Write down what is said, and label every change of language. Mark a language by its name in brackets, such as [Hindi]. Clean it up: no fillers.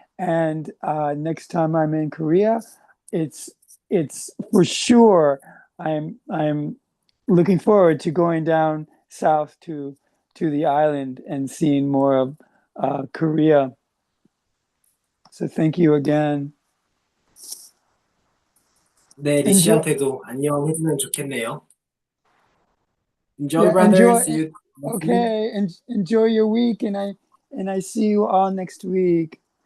[English] And next time I'm in Korea, it's for sure. I'm looking forward to going down south to the island and seeing more of Korea. So thank you again. [Korean] 네, 리시한테도 안녕 해주면 좋겠네요. [English] Enjoy, brother. Enjoy. See you. Okay, and enjoy your week, and And I see you all next week.